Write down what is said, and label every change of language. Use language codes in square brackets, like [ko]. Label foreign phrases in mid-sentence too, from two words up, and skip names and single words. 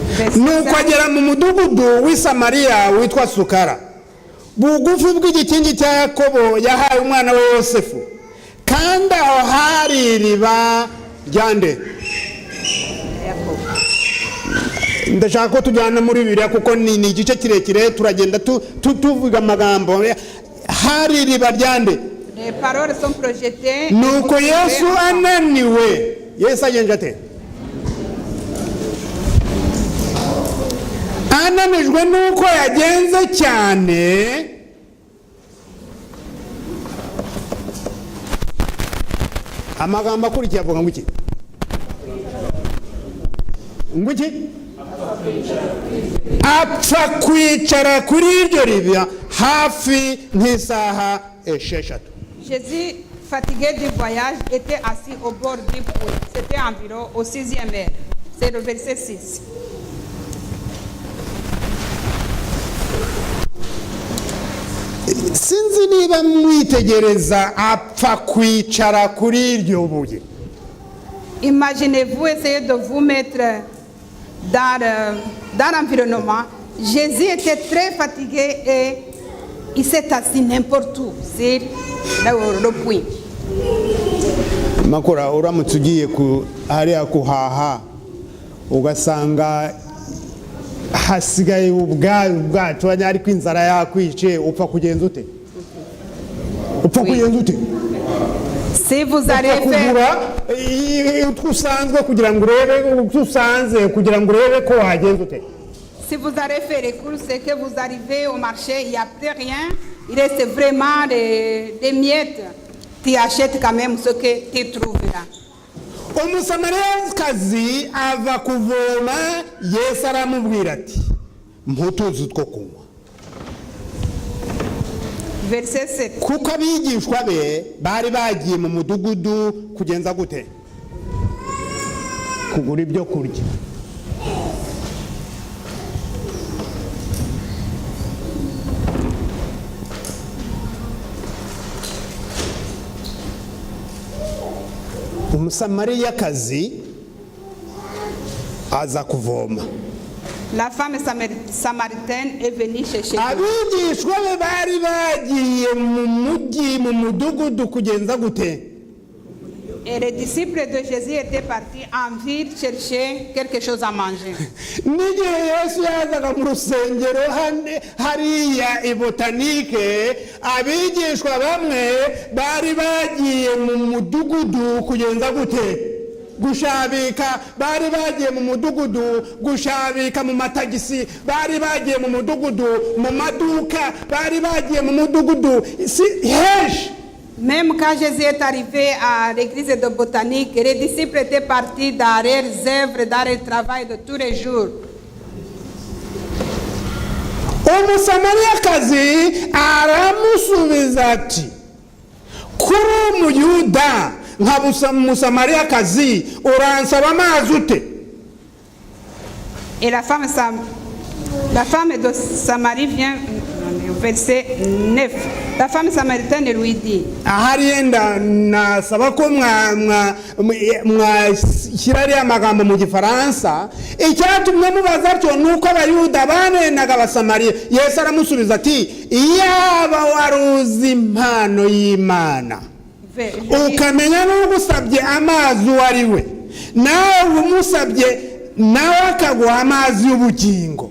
[rw] nuko agera mu mudugudu w'i Samariya witwa Sukara, bugufi bw'igikingi cya Yakobo yahaye umwana we Yosefu, kandi aho hari iriba ryande. Ndashaka ko tujyana muri Bibiliya kuko ni igice kirekire, turagenda tuvuga amagambo. Hari iriba ryande. [fr] Les paroles sont projetées. [rw] Nuko Yesu ananiwe, Yesu agenje ate? Ananijwe nuko yagenze cyane, amagambo akurikiye avuga ngo iki? Ngo iki? Apfa kwicara kuri iryo riba hafi nk'isaha esheshatu. [fr] Jésus, fatigué du voyage, était assis au bord du puits. C'était environ au 6e heure. C'est le verset 6. [rw] Sinzi niba mwitegereza apfa kwicara kuri iryo buye. [fr] Imaginez-vous essayer de vous mettre dans l'environnement. Jésus était très fatigué et il s'est assis n'importe où, sur le puits. [rw] Makora uramutse ugiye hariya kuhaha ugasanga hasigaye ubwacu ariko inzara yakwice, upfa kugenza ute? Upfa kugenza ute? [fr] Si vous allez faire [rw] usanzwe kugira ngo urebe usanze kugira ngo urebe ko wagenza ute? [fr] Si vous allez faire les courses et que vous arrivez au marché, il n'y a plus rien, il reste vraiment des miettes, tu achètes quand même ce que tu trouveras. [rw] Umusamariyakazi ava kuvoma, Yesu aramubwira ati mputuzi two kunywa. [fr] Verset 7. [rw] Kuko abigishwa be bari bagiye mu mudugudu kugenza gute? Kugura ibyo kurya. Umusamariyakazi aza kuvoma. [fr] La femme samaritaine est venue chercher. [rw] Abigishwa be bari bagiye mu mujyi mu mudugudu kugenza gute? [fr] Et les disciples de Jésus étaient partis en ville chercher quelque chose à manger. [rw] N'igihe Yesu yazaga mu rusengero hariya i Botanike, abigishwa bamwe bari bagiye mu mudugudu kugenza gute? Gushabika. Bari bagiye mu mudugudu gushabika mu matagisi, bari bagiye mu mudugudu mu maduka, bari bagiye mu mudugudu hesh. [fr] Même quand Jésus est arrivé à l'église de Botanique, les disciples étaient partis dans leurs œuvres, dans leur travail de tous les jours. [rw] Umusamariyakazi aramusubiza ati, kuri umuyuda nka umusamariyakazi uransaba amazi ute? [fr] Et la femme de Samarie vient, verset 9. La femme samaritaine lui dit, [rw] ahari yenda nasaba ko mwashyira ariya magambo mu gifaransa, icyatumye mubaza atyo nuko abayuda banenaga abasamariya. Yesu aramusubiza ati, iyaba waruzi impano y'Imana ukamenya n'ugusabye amazi uwo ari we, nawe umusabye nawe akaguha amazi y'ubugingo.